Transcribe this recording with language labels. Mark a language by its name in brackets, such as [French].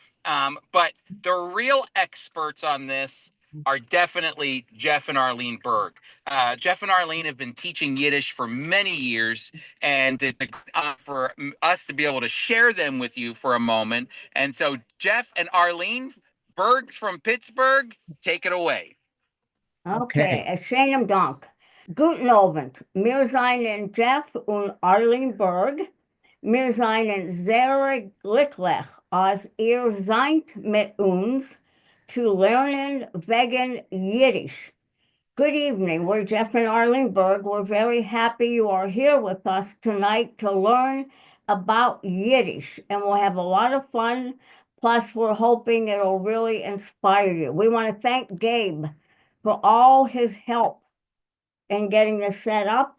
[English] But the real experts on this are definitely Jeff and Arlene Berg. Jeff and Arlene have been teaching Yiddish for many years, and it's for us to be able to share them with you for a moment. And so, Jeff and Arlene Bergs from Pittsburgh, take it away. [German] Okay, schönen Dank. Guten Abend. Wir seien Jeff und Arlene Berg. Wir seien sehr glücklich, als ihr seid mit uns zu lernen wegen Yiddish. [English] Good evening. We're Jeff and Arlene Berg. We're very happy you are here with us tonight to learn about Yiddish, and we'll have a lot of fun. Plus, we're hoping it'll really inspire you. We want to thank Gabe for all his help in getting this set up.